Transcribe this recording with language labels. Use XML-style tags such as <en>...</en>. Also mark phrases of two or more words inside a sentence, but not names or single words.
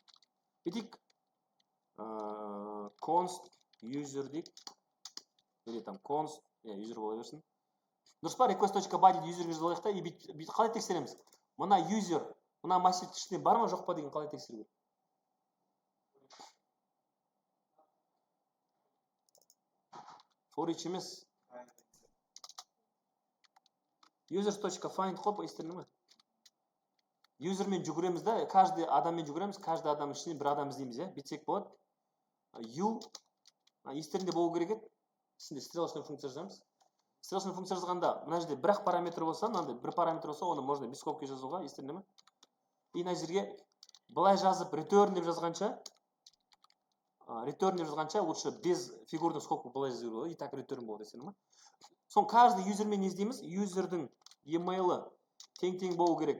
<kk>Бүйтейік</kk> <en>const user</en> <kk>дейік.</kk> <ru>Или там</ru> <kk>const, user бола берсін. Дұрыс па? Request.body'ді userге жазалайық та, и бүйтіп қалай тексереміз? Мына user, мына массив ішіне бар ма жоқ па деген қалай тексеру керек?</kk> <en>For each</en> <kk>емес. Users.find хоп, естеріне ме? Юзермен жүгіреміз да, каждый адаммен жүгіреміз, каждый адам ішінен бір адам іздейміз, Бүйтсек болады. Естерінде болу керек еді. Сінде стрелочный функция жазамыз. Стрелочный функция жазғанда, мына жерде бір-ақ параметр болса, мынандай бір параметр болса, оны</kk> <ru>можно без скобки</ru> <kk>жазуға, естерінде ме? И мына жерге былай жазып return деп жазғанша,</kk> <ru>лучше без фигурных скобка</ru> <kk>былай жазу болады,</kk> <ru>и так</ru> <kk>return болады, естерінде ме? Соң каждый юзермен не іздейміз? Юзердің емейлі тең-тең болу керек.</kk>